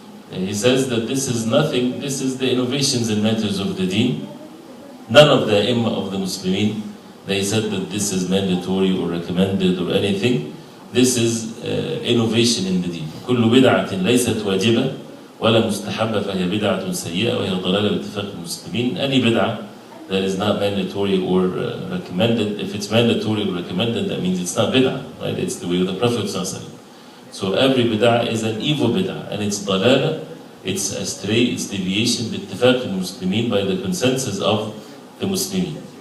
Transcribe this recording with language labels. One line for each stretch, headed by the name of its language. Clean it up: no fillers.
English: He says that this is nothing, this is the innovations in matters of the deen. None of the Imam of the Muslimin, they said that this is mandatory or recommended or anything. This is innovation in the deen.
Arabic: كل بدعة ليست واجبة ولا مستحبة فهي بدعة سيئة وهي ضلالة باتفاق المسلمين.
English: Any بدعة that is not mandatory or recommended, if it's mandatory or recommended, that means it's not bid'ah, right? It's the way of the Prophet ﷺ. So every bid'ah is an evil bid'ah, and it's dalala, it's astray, it's deviation,
Arabic: باتفاق المسلمين,
English: by the consensus of the Muslimin.